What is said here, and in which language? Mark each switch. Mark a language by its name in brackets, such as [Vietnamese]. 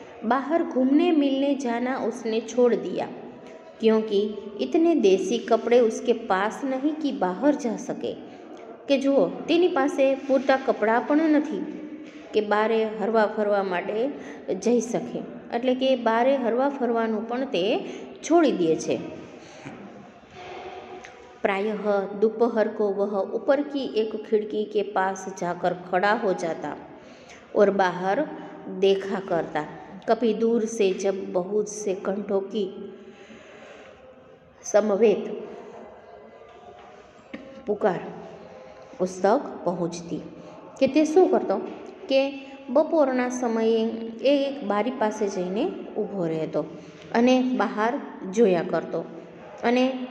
[Hindi] बाहर घूमने मिलने जाना उसने छोड़ दिया क्योंकि इतने देसी कपड़े उसके पास नहीं कि बाहर जा सके [Gujarati] કે જુઓ તેની પાસે પૂરતા કપડાં પણ નથી કે બારે હરવા ફરવા માટે જઈ શકે, એટલે કે બારે હરવા ફરવાનું પણ તે છોડી દે છે। [Hindi] प्रायः दोपहर को वह ऊपर की एक खिड़की के पास जाकर खड़ा हो जाता और बाहर देखा करता। कभी दूर से जब बहुत से घंटों की समवेत पुकार उस तक पहुँचती [Gujarati] કે તે શું કરતો કે બપોરના સમયે એ એક બારી પાસે જઈને ઊભો રહેતો અને બહાર જોયા કરતો અને